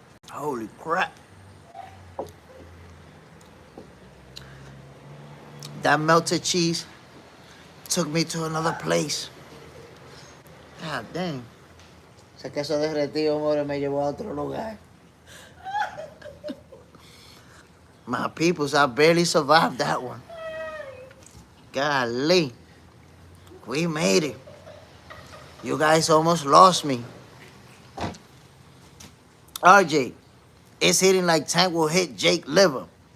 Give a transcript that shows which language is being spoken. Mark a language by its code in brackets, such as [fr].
[en] Holy crap. That melted cheese took me to another place. God dang. [es] Ese queso derretido, more, me llevó a otro lugar. [en] My peoples, I barely survived that one. Golly. We made it. You guys almost lost me. RJ, it's hitting like Tank will hit Jake liver.